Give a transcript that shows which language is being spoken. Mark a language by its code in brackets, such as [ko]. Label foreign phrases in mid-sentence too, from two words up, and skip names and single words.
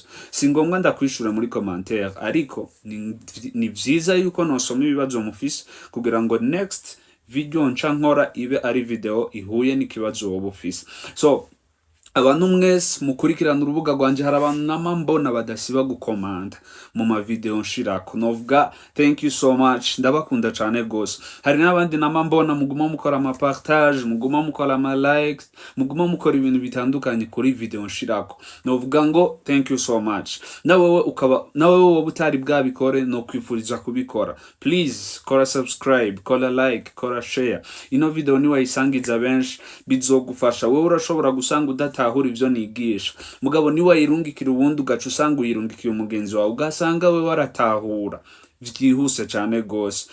[rn] Si ngombwa ndakwishura muri commentaire, ariko ni vyiza yuko nosoma ibibazo mufise kugira ngo [en] next video [rn] nca nkora ibe ari video ihuye n'ikibazo wowe ufise. So abantu mwese mukurikirana urubuga rwanje, hari abantu namambona badasiba gukomanda mu ma video nshirako, novuga [en] thank you so much, [rn] ndabakunda cyane gose. Hari n'abandi namambona muguma mukora ama partage, muguma mukora ama likes, muguma mukora ibintu bitandukanye kuri video nshirako, novuga ngo [en] thank you so much. [rn] Nawe wowe butari bwabikore no kwifuriza kubikora. Please kora subscribe, kora like, kora share. Ino video ni wayisangiza benshi bizogufasha. Wewe urashobora gusanga udatahura ivyo nigisha, mugabo ni wayirungikira ubundi ugaca usanga uyirungikiye umugenzi wawe ugasanga we waratahura vyihuse cyane gose.